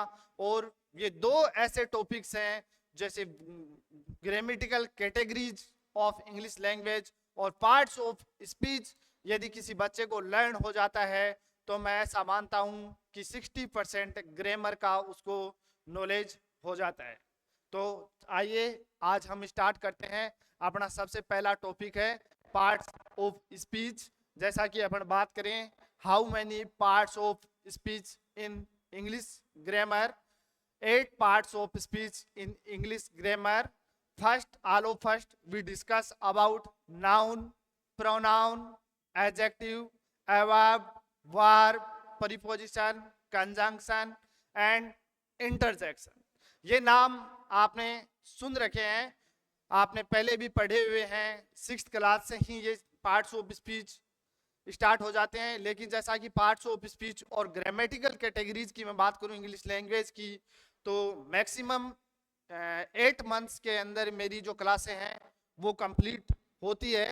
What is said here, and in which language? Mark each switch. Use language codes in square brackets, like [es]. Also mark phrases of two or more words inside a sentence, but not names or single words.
[hi] और ये दो ऐसे टॉपिक्स हैं जैसे [en] grammatical categories of English language [hi] और [en] parts of speech, [hi] यदि किसी बच्चे को लर्न हो जाता है तो मैं ऐसा मानता हूं कि 60% ग्रामर का उसको नॉलेज हो जाता है। तो आइए आज हम स्टार्ट करते हैं। अपना सबसे पहला टॉपिक है [en] parts of speech. [hi] जैसा कि अपन बात करें [en] how many parts of speech in English grammar, 8 parts of speech in English grammar. First we discuss about noun, pronoun, adjective, adverb, verb, preposition, conjunction and interjection। [hi] ये नाम आपने सुन रखे हैं, आपने पहले भी पढ़े हुए हैं। 6th क्लास से ही ये [en] parts of speech [hi] स्टार्ट हो जाते हैं। लेकिन जैसा कि [en] parts of speech [hi] और [en] grammatical categories [hi] की मैं बात करूं [en] English language [hi] की, तो [en] maximum 8 months [hi] के अंदर मेरी जो क्लासें हैं वो कंप्लीट होती है।